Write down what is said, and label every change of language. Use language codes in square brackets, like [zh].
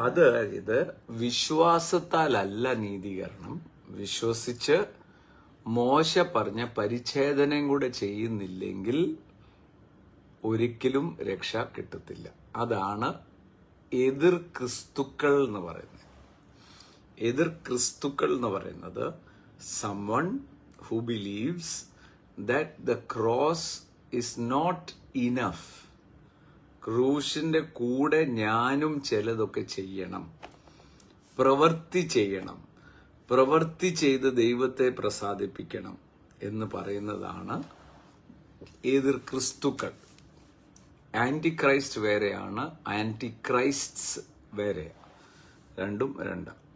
[ml] അതായത് വിശ്വാസത്താലല്ല നീതീകരണം. വിശ്വസിച്ച് മോശ പറഞ്ഞ പരിച്ഛേദനയും കൂടെ ചെയ്യുന്നില്ലെങ്കിൽ ഒരിക്കലും രക്ഷ കിട്ടത്തില്ല. അതാണ് എതിർ ക്രിസ്തുക്കൾ എന്ന് പറയുന്നത്. എതിർ ക്രിസ്തുക്കൾ എന്ന് പറയുന്നത് [en] someone who believes that the cross is not enough. [ml] ക്രൂശിന്റെ കൂടെ ഞാനും ചിലതൊക്കെ ചെയ്യണം, പ്രവൃത്തി ചെയ്യണം, പ്രവൃത്തി ചെയ്ത് ദൈവത്തെ പ്രസാദിപ്പിക്കണം എന്ന് പറയുന്നതാണ് എതിർ ക്രിസ്തുക്കൾ. ആന്റി ക്രൈസ്റ്റ് വേറെയാണ്, ആന്റി ക്രൈസ്റ്റ്സ് വേറെ, രണ്ടും രണ്ടാം.